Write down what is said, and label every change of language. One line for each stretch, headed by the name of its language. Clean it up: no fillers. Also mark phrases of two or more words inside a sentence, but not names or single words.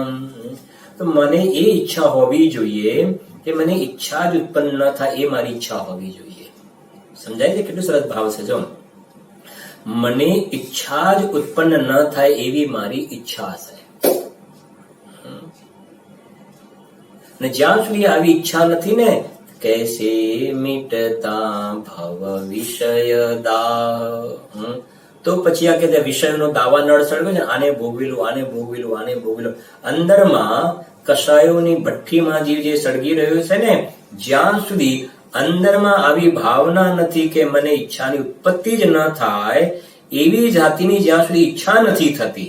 Gujarati: તો મને એ ઈચ્છા હોવી જોઈએ કે મને ઈચ્છા જ ઉત્પન્ન ન થાય, એ મારી ઈચ્છા હોવી જોઈએ. સમજાય છે? કેટલું સરસ ભાવ છે. જો મને ઈચ્છા જ ઉત્પન્ન ન થાય એવી મારી ઈચ્છા છે. ને જ્યાં સુધી આવી ઈચ્છા નથી ને,
Hindi: कैसे मिटता भव विषय दाह.
Gujarati: તો પછી આ કે વિષયનો દાવા નળ સળગ્યો છે, આને ભોગવી લો, આને ભોગવી લો, આને ભોગવી લો. અંદરમાં કષાયોની ભઠ્ઠીમાં જીવ જે સળગી રહ્યો છે ને, જ્યાં સુધી અંદરમાં આવી ભાવના નથી કે મને ઈચ્છાની ઉત્પત્તિ જ ન થાય, એવી જાતિની જ્યાં સુધી ઈચ્છા નથી થતી.